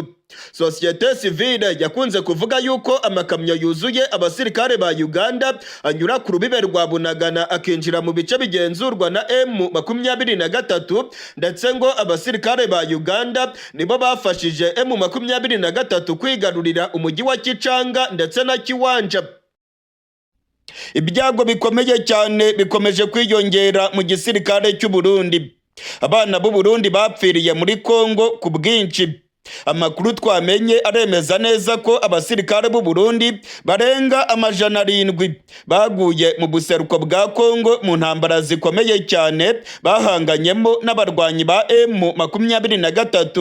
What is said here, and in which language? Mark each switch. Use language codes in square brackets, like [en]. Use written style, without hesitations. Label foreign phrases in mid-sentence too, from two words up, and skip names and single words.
[rw] Sosiyete sivile yakunze kuvuga yuko amakamyo yuzuye abasirikare ba Uganda anyura ku rubibe rwa Bunagana akinjira mu bice bigenzurwa na M23, ndetse ngo abasirikare ba Uganda nibo bafashije M23 kwigarurira umujyi wa Kicanga ndetse na Kiwanja. Ibyago bikomeye cyane bikomeje kwiyongera mu gisirikare cy'u Burundi. Abana b'u Burundi bapfiriye muri Kongo ku bwinshi. Amakuru twamenye aremeza neza ko abasirikare b'u Burundi barenga 700 baguye mu buseruko bwa Kongo mu ntambara zikomeye cyane bahanganyemo n'abarwanyi ba M23.